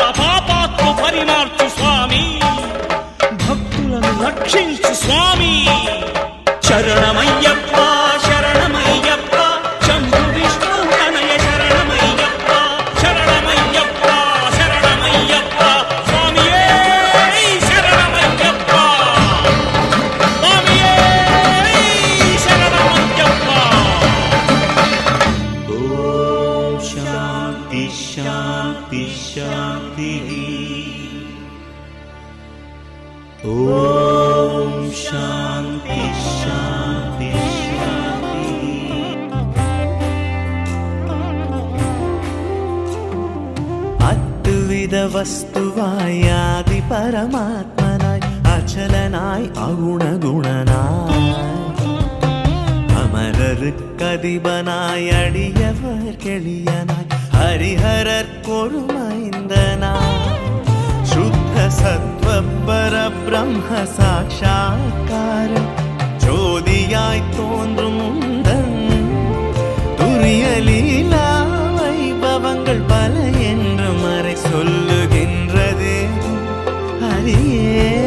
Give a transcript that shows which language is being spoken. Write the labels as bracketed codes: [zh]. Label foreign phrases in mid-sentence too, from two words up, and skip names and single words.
[te] పాపాత్ము పరిమార్చు స్వామి భక్తులను రక్షించు స్వామి శరణమయ్యప్ప శరణమయ్యప్ప శంభు విష్ణు తనయ శరణమయ్యప్ప శరణమయ్యప్ప శరణమయ్యప్ప స్వామియే శరణమయ్యప్ప స్వామియే శరణమయ్యప్ప ఓం శాంతి శాంతి శాంతి ఓం శాంతి శాంతి శాంతి [ml] അദ്വിത വസ്തുവായി ആദി പരമാത്മനായി അചലനായി അഗുണഗുണനായി അമര [ta] அசுரருக்கதிபனாய் அடியவர் கெளியனாய் ஹரிஹரர் கொருமைந்தனாய் சுத்த சத்வ பரபிரம்ம சாட்சா்கார ஜோதியாய் தோன்றும் உந்தன் துரிய லீலா வைபவங்கள் பல என்று மறை சொல்லுகின்றது ஹரியே.